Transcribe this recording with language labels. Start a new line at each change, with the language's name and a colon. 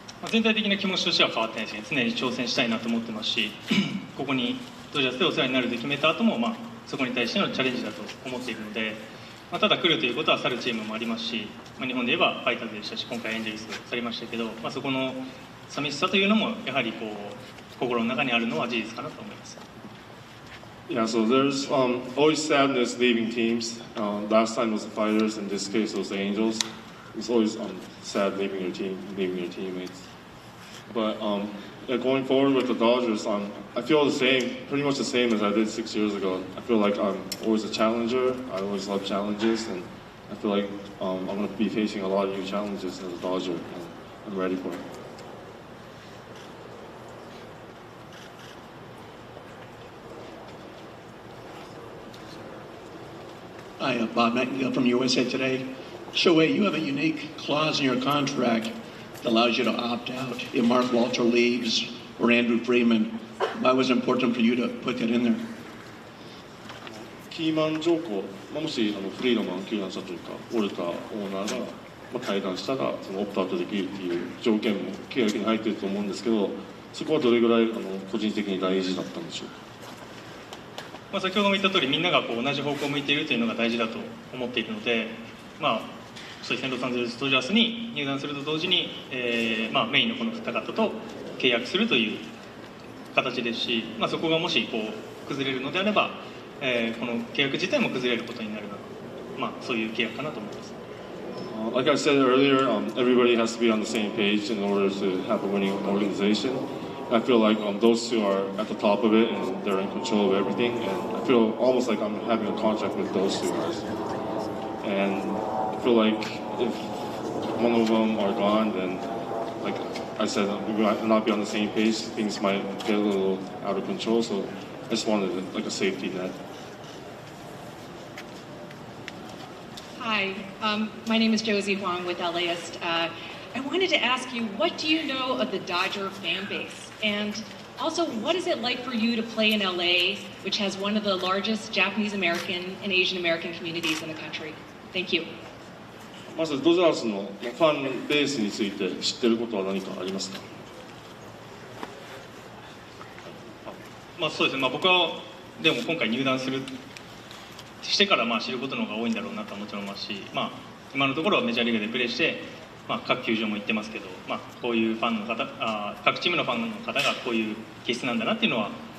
Japanese: 全体的な気持ちとしては変わってないですね。常に挑戦したいなと思ってますし、ここにドジャースでお世話になると決めた後も、そこに対してのチャレンジだと思っているので、ただ来るということは去るチームもありますし、日本で言えばファイターズでしたし、今回エンゼルス去りましたけど、そこの寂しさというのもやはり心の中にあるのは事実かなと思います。
English: Yeah, so there's always sadness leaving teams. Last time was the Fighters, in this case it was the Angels. It's always sad leaving your team, leaving your teammates. But going forward with the Dodgers, I feel the same, pretty much the same as I did 6 years ago. I feel like I'm always a challenger. I always love challenges, and I feel like I'm going to be facing a lot of new challenges as a Dodger, and I'm ready for it. Hi, Bob Nightingale from USA Today. Shohei, you have a unique clause in your contract that allows you to opt out if Mark Walter leaves or Andrew Friedman. Why was it important for you to put that in there?
Japanese: キーマン条項、もしフリードマン球団社長かオルタオーナーが、退団したらそのオプトアウトできるっていう条件も契約に入っていると思うんですけど、そこはどれぐらい個人的に大事だったんでしょうか。先ほども言った通り、みんなが同じ方向を向いているというのが大事だと思っているので、そうですね、ロサンゼルス・ドジャースに入団すると同時に、メインのこの二方と契約するという形ですし、そこがもし崩れるのであれば、この契約自体も崩れることになるので、そういう契約かなと思います。
English: Like I said earlier, everybody has to be on the same page in order to have a winning organization. I feel like those two are at the top of it and they're in control of everything. And I feel almost like I'm having a contract with those two guys. And I feel like if one of them are gone, then like I said, we might not be on the same page. Things might get a little out of control. So I just wanted like a safety net. Hi, my name is Josie Huang with LAist. I wanted to ask you, what do you know of the Dodger fan base? And also, what is it like for you to play in LA, which has one of the largest Japanese American and Asian American communities in the country? Thank you.
Japanese: まずドジャースのファンベースについて知っていることは何かありますか。そうですね、僕はでも今回入団してから知ることの方が多いんだろうなとはもちろん思いますし、今のところはメジャーリーグでプレーして、各球場も行ってますけど、こういうファンの方、各チームのファンの方がこういう気質なんだなっていうのは